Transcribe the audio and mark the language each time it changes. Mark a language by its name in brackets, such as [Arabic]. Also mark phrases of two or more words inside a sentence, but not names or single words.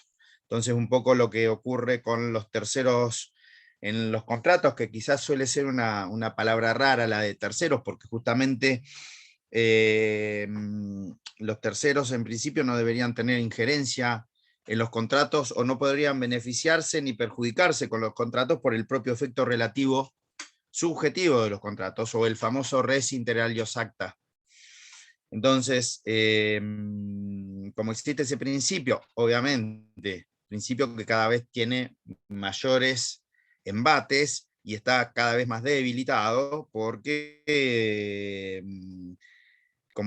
[Spanish] Entonces, un poco lo que ocurre con los terceros en los contratos, que quizás suele ser una palabra rara la de terceros, porque justamente los terceros en principio no deberían tener injerencia en los contratos o no podrían beneficiarse ni perjudicarse con los contratos por el propio efecto relativo subjetivo de los contratos o el famoso [Latin] res inter alios acta. [Spanish] Entonces, como existe ese principio, obviamente, principio que cada vez tiene mayores embates y está cada vez más debilitado porque como